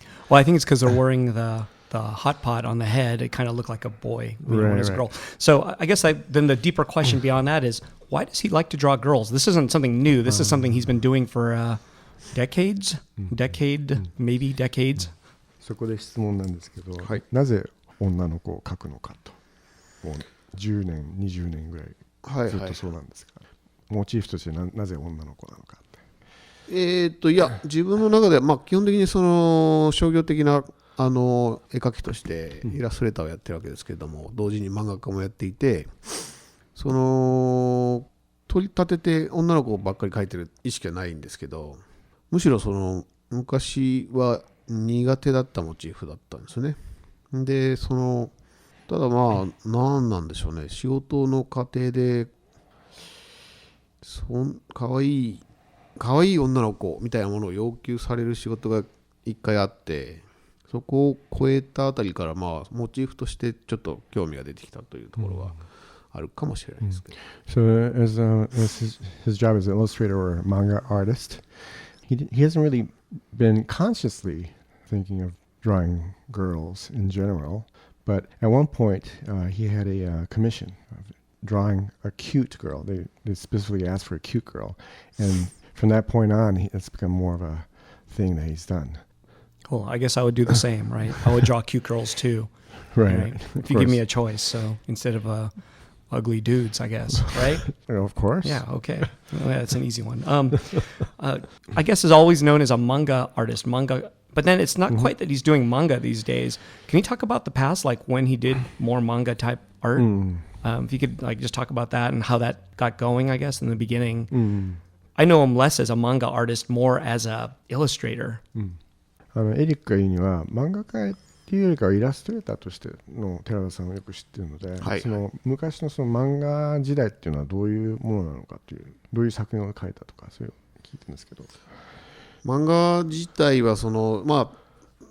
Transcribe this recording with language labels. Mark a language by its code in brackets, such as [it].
[en] Well, I think it's because they're wearing the hot pot on the head. It kind of looked like a boy when it was a girl. So I guess then the deeper question beyond that is, why does he like to draw girls? This isn't something new. This is something he's been doing for decades, maybe decades. [ja] そこで質問なんですけど、なぜ女の子を描くのかと。もう10年、20年ぐらいずっとそうなんですか。モチーフとしてなぜ女の子なのかって。いや、自分の中では、まあ、基本的にその商業的な絵描きとしてイラストレーターをやってるわけですけれども、同時に漫画家もやっていて、その取り立てて女の子ばっかり描いてる意識はないんですけど、むしろその昔は苦手だったモチーフだったんですよね。でただまあ何なんでしょうね、仕事の過程でかわいい女の子みたいなものを要求される仕事が一回あって、そこを超えたあたりからまあモチーフとしてちょっと興味が出てきたというところがあるかもしれないですけど。 [en] So as his job as an illustrator or manga artist, he hasn't really been consciously thinking of drawing girls in general, but at one point he had a commission of drawing a cute girl. They specifically asked for a cute girl, and from that point on, it's become more of a thing that he's done. Well, I guess I would do the same, right? I would draw cute girls too. Right. If you give me a choice, so instead of ugly dudes, I guess, right? Of course. Yeah, okay. Well, that's an easy one. I guess is always known as a manga artist, but then it's not quite that he's doing manga these days. Can you talk about the past, like when he did more manga type art? If you could like just talk about that and how that got going, I guess, in the beginning. I know him less as a manga artist, more as a illustrator. [ja] エリックが言うには漫画家っていうよりかはイラストレーターとしての寺田さんをよく知っているので、その昔のその漫画時代っていうのはどういうものなのかという、どういう作品を描いたとかそういうのを聞いてるんですけど。漫画自体はそのまあ